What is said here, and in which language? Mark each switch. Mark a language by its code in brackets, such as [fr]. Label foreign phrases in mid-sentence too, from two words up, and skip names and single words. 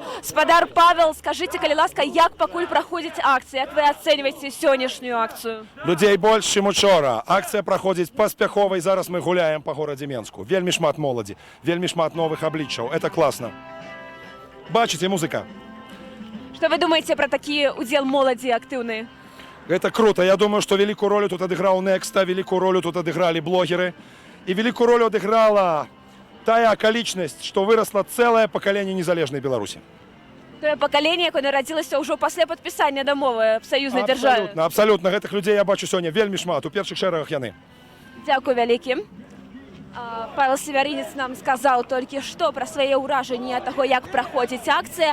[be] Спадар Павел, скажите, калі ласка, як пакуль праходзіць акцыя? Як вы ацэньваеце сённяшнюю акцыю? Людзей больш, чым учора. Акцыя праходзіць паспяхова, і зараз мы гуляем па горадзе Менску. Вельмі шмат моладзі, вельмі шмат новых абліччаў. Это класна. Бачыце, музыка. [ru] Что вы думаете про [be] такі удзел моладзі актыўны? [ru] Это круто. Я думаю, что великую роль тут отыграл Некста, великую роль тут отыграли блогеры. И великую роль отыграла тая околичность, что выросло целое поколение незалежной Беларуси. [be] Тое пакаленне, якое нарадзілася ўжо пасля падпісання дамовы аб саюзнай дзяржаве. Абсолютно, абсолютно. Гэтых людей я бачу сёння вельмі шмат. У першых шэрагах яны. Дзякуй вялікі. Павел Севярынец нам сказаў толькі што пра свае ўражанні ад таго, як праходзіць акцыя.